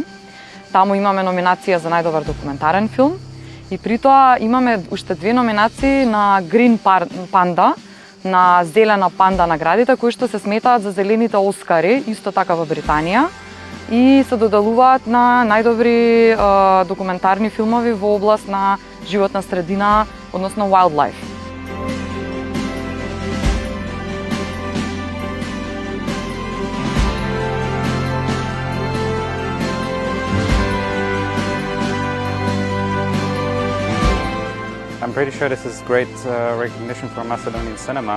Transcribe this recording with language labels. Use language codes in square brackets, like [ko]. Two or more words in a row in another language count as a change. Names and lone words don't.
[mk] Таму имаме номинација за најдобар документарен филм и при тоа имаме уште 2 номинации на Green Panda, на зелена панда наградите кои што се сметаат за зелените Оскари, исто така во Британија, и се доделуваат на најдобри документарни филмови во област на животна средина, односно wildlife. [en] I'm pretty sure this is great recognition for Macedonian cinema.